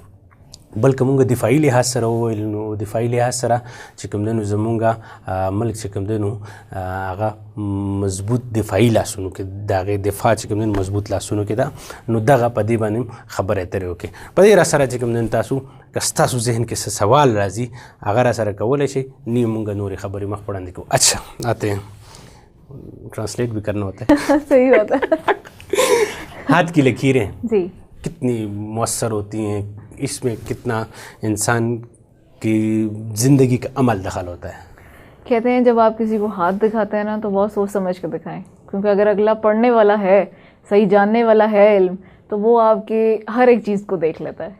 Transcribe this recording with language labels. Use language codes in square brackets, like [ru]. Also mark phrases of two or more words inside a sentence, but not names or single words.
[ps] بلکې مونږ دفاعي لحاظ سره وویل، نو دفاعي لحاظ سره چې کوم دی نو زمونږ ملک چې کوم دی نو هغه مضبوط دفاعي لاسونو کې د هغې دفاع چې کوم دی نو مضبوط لاسونو کې ده. نو دغه په دې باندې خبرې اترې وکړې. په دې را سره چې کوم دی نو تاسو که ستاسو ذهن کې څه سوال راځي هغه را سره کولی شئ، نه مونږ نورې خبرې مخ په وړاندې کوو. [ur] اچھا آتے ہیں، ٹرانسلیٹ بھی کرنا ہوتا ہے. صحیح ہوتا ہے. ہاتھ کی لکیریں جی کتنی مؤثر ہوتی ہیں، اس میں کتنا انسان کی زندگی کا عمل دخل ہوتا ہے. کہتے ہیں جب آپ کسی کو ہاتھ دکھاتے ہیں نا تو بہت سوچ سمجھ کے دکھائیں، کیونکہ اگر اگلا پڑھنے والا ہے، صحیح جاننے والا ہے علم، تو وہ آپ کے ہر ایک چیز کو دیکھ لیتا ہے.